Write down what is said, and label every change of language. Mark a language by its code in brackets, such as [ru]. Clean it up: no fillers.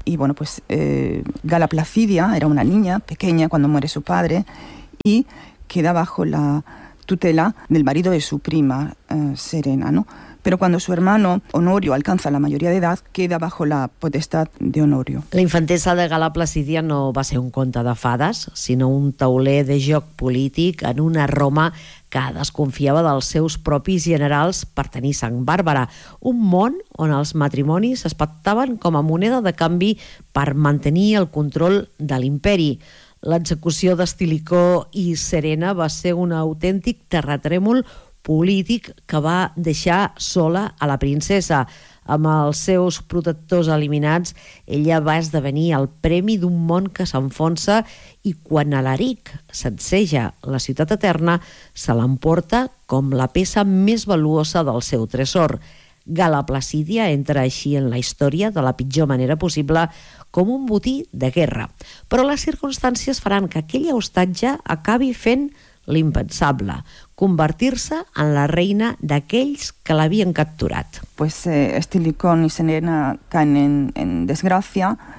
[es] Y bueno, pues Gala Placidia era una niña pequeña cuando muere su padre, y queda bajo la tutela del marido de su prima, Serena, ¿no? Pero cuando su hermano Honorio alcanza la mayoría de edad, queda bajo la potestad de Honorio. [ca] La infantesa de Gal·la Placídia no va ser un conte de fades, sinó un tauler de joc polític en una Roma que desconfiava dels seus propis generals per tenir sang bàrbara. Un món on els matrimonis es pactaven com a moneda de canvi per mantenir el control de l'imperi. L'execució d'Estilicó i Serena va ser un autèntic terratrèmol polític que va deixar sola a la princesa. Amb els seus protectors eliminats, ella va esdevenir el premi d'un món que s'enfonsa i quan Alaric sacseja la ciutat eterna, se l'emporta com la peça més valuosa del seu tresor. Gal·la Placídia entra així en la història de la pitjor manera possible, com un botí de guerra. Però les circumstàncies faran que aquell hostatge acabi fent l'impensable, convertir-se en la reina d'aquells que l'havien capturat. [es] Pues Estilicó i Serena caen en desgracia.